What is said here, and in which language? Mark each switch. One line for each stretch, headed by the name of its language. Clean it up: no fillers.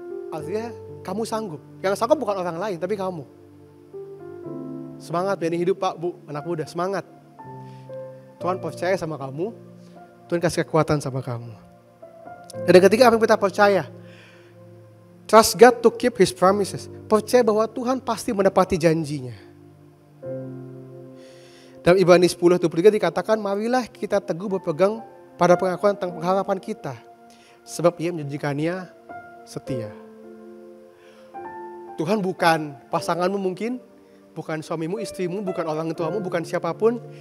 Indonesian: Artinya kamu sanggup. Yang sanggup bukan orang lain, tapi kamu. Semangat menjalani hidup Pak, Bu, anak muda, semangat. Tuhan percaya sama kamu, Tuhan kasih kekuatan sama kamu. Dan yang ketiga, apa yang kita percaya?
English: Trust God to keep His promises.
Indonesian: Percaya bahwa Tuhan pasti menepati janjinya. Dalam Ibrani 10:23 dikatakan, marilah kita teguh berpegang pada pengakuan tentang pengharapan kita. Sebab Ia menjanjikannya setia. Tuhan bukan pasanganmu mungkin, bukan suamimu, istrimu, bukan orang tuamu, bukan siapapun.